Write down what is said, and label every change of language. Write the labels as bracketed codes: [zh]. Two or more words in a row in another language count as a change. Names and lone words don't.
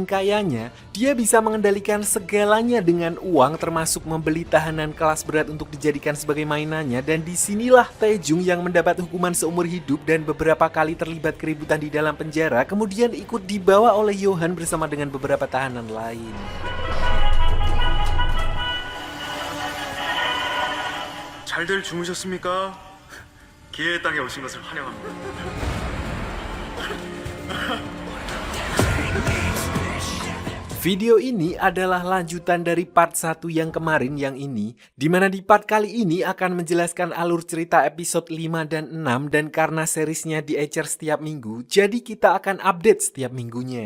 [id] kayanya, dia bisa mengendalikan segalanya dengan uang termasuk membeli tahanan kelas berat untuk dijadikan sebagai mainannya, dan disinilah Taejung yang mendapat hukuman seumur hidup dan beberapa kali terlibat keributan di dalam penjara kemudian ikut dibawa oleh Johan bersama dengan beberapa tahanan lain. [ko] 잘들 주무셨습니까? 기회의 땅에 오신 것을 환영합니다. [id] Video ini adalah lanjutan dari part 1 yang kemarin yang ini, dimana di part kali ini akan menjelaskan alur cerita episode 5 dan 6, dan karena seriesnya diecer setiap minggu, jadi kita akan update setiap minggunya.